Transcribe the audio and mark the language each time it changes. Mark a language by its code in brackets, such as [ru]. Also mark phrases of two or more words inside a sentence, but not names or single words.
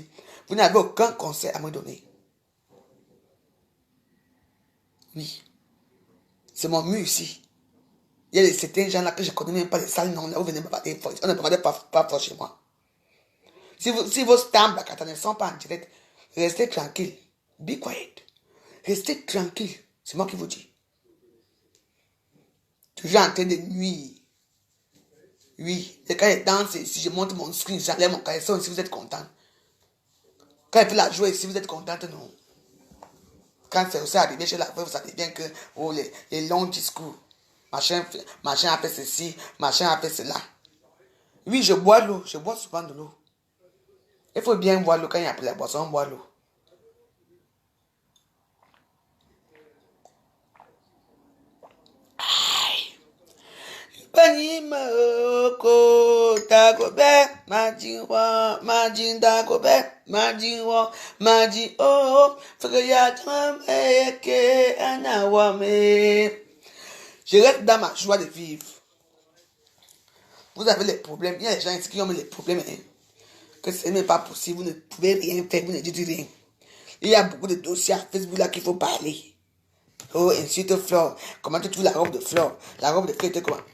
[fr] Vous n'avez aucun conseil à me donner. Oui. C'est mon mur ici. Il y a certains gens là que je ne connais même pas les sales noms. Là, vous venez me battre. On ne me regarde pas fort chez moi. Si vos stamps ne sont pas en direct, restez tranquille. [en] Be quiet. [fr] Restez tranquille. C'est moi qui vous dis. Toujours en train de nuire. Oui, et quand elle danse ici, je monte mon screen, j'enlève mon caleçon si vous êtes content. Quand elle fait la jouer ici, vous êtes contente, non. Quand c'est aussi arrivé chez la veuve, ça devient que les longs discours. Machin a fait ceci, machin a fait cela. Oui, je bois l'eau, je bois souvent de l'eau. Il faut bien boire l'eau quand il y a la boisson, on boit l'eau. Panimoko tagobe majinwa majindagobe majinwa maji oh frayatram eke anawame. Je reste dans ma joie de vivre. Vous avez les problèmes. Il y a des gens ici qui ont les problèmes. Hein. Que ce n'est pas possible. Vous ne pouvez rien faire. Vous ne dites rien. Il y a beaucoup de dossiers à Facebook là qu'il faut parler. Oh, insulte Flore. Comment tu trouves la robe de Flore? La robe de Flore était comment?